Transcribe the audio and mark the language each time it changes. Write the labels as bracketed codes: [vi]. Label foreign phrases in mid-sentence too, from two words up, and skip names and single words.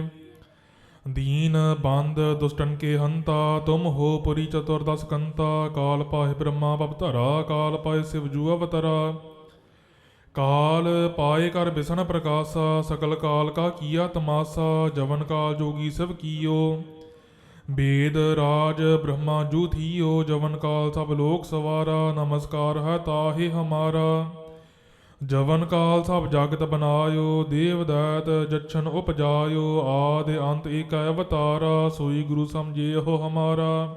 [bra] दीन बंद दुष्टन के हंता, तुम हो पुरी चतुरदस कंता। काल पाहि ब्रह्मा भवधरा, काल पाहि सिव जू अवतरा। काल पाए कर बिसन प्रकाशा, सकल काल का कीआ तमासा। जवन काल जोगी सभ कीओ, वेद राज ब्रह्मा जू थीओ। जवन काल सब लोक सवारा, नमस्कार है ताहि हमारा। जवन काल सब जगत बनायो, देव दैत जच्छन उपजायो। आदि अंत एक अवतारा, सोई गुरु समझे हो हमारा।